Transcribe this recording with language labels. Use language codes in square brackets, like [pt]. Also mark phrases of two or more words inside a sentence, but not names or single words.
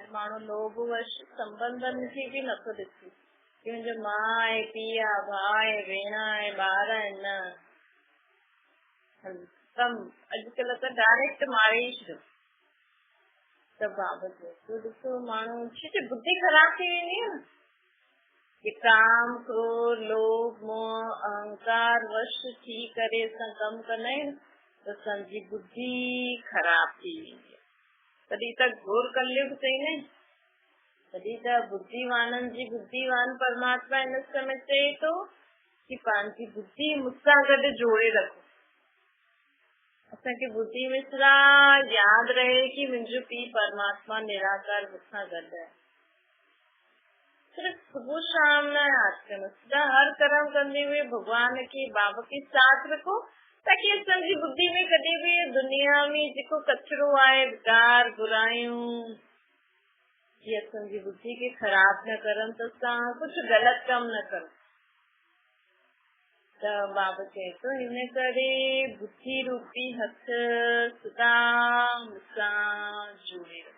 [sd] माण्हू लोभ वश संबंधनि खे बि नथो ॾिसे कि मुंहिंजो माउ आहे, पीउ आहे, भाउ आहे, भेण आहे, ॿार आहिनि, अॼुकल्ह त डायरेक्ट मारे ई छॾियो त बाबत। ॾिसो माण्हू छो बुद्धि ख़राब थी वेंदी आहे न। कि काम, क्रोध, लोभ, मोह, अहंकार वश थी करे असां कमु कंदा आहियूं त असांजी बुद्धि ख़राब थी वेंदी आहे। तॾहिं त घोर कलयुग चईंदा आहिनि। तॾहिं त बुद्धिवाननि जी बुद्धिवान परमात्मा हिन समय चए थो कि पंहिंजी बुद्धि मूंसां गॾु जोड़े रखो। असांखे बुद्धि में सदा यादि रहे कि मुंहिंजो पीउ परमात्मा निराकार मूंसां गॾु आहे। सिर्फ सुबह शाम न यादि करो, सदा हर कर्म कंदे [hi] हुए भगवान के बाबा के साथ रखो, [sd] ताकि असांजी बुद्धि में कॾहिं बि दुनिया में जेको कचरो आहे, विकार, बुरायूं, ये असांजी बुद्धि खे ख़राब न करनि त असां कुझु ग़लति कमु न करूं। त बाबा चए थो हिन करे बुद्धि रूपी हथ सदा मूंसां जोड़े रखो।